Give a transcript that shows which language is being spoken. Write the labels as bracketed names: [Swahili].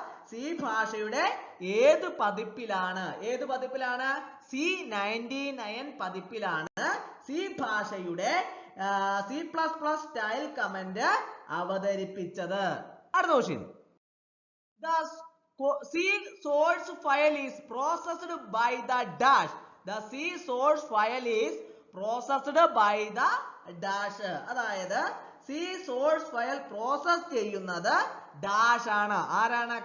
[Malayalam] C ഭാഷയുടെ ഏത് പതിപ്പിലാണ്? C99 പതിപ്പിലാണ് C ഭാഷയുടെ C++ സ്റ്റൈൽ കമന്റ് അവതരിപ്പിച്ചത്. അടുത്ത question. [English] The C source file is processed by the dash. The C source file is processed by the dash. [Malayalam] അതായത് C source file process ചെയ്യുന്നത് dash ആണ്. ആരാണ്?